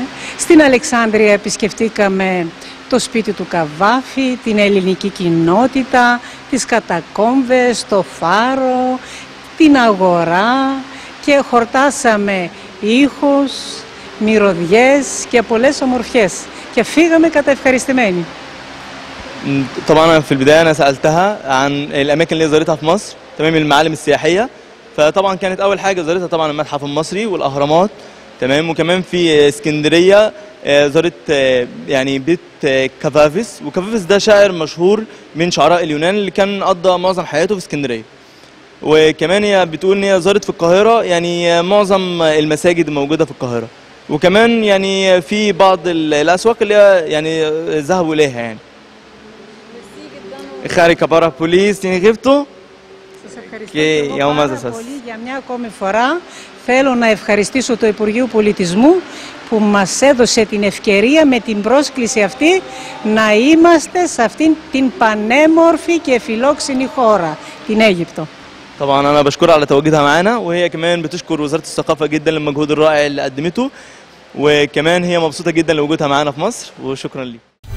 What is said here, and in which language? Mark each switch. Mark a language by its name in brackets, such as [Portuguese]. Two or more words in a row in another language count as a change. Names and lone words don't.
[Greek] Στην Αλεξάνδρεια επισκεφτήκαμε το σπίτι του Καβάφη, την ελληνική κοινότητα, τις κατακόμβες, το φάρο, την αγορά, και χορτάσαμε ήχους, μυρωδιές και πολλές ομορφιές και φύγαμε καταευχαριστημένοι. [Arabic] طبعا أنا في البداية أنا سألتها عن الأماكن اللي زارتها في مصر تمام، المعالم السياحية، فطبعا كانت أول حاجة زارتها طبعا المتحف المصري والأهرامات تمام، وكمان في اسكندرية زارت يعني بيت كافافيس، وكافافيس ده شاعر مشهور من شعراء اليونان اللي كان قضى معظم حياته في اسكندرية. وكمان هي بتقول إن هي زارت في القاهرة يعني معظم المساجد الموجودة في القاهرة، وكمان يعني في بعض الأسواق اللي يعني ذهبوا إليها يعني. [Greek] Χάρηκα πάρα πολύ στην Αίγυπτο και για ομάδα σας. Για μια ακόμη φορά θέλω να ευχαριστήσω το Υπουργείο Πολιτισμού που μας έδωσε την ευκαιρία με την πρόσκληση αυτή να είμαστε σε αυτήν την πανέμορφη και φιλόξενη χώρα, την Αίγυπτο. [Arabic] طبعا أنا بشكرها على تواجدها معانا، وهي كمان بتشكر وزارة الثقافة جدا للمجهود الرائع اللي قدمته، وكمان هي مبسوطة جدا لوجودها معانا في مصر، وشكرا ليك.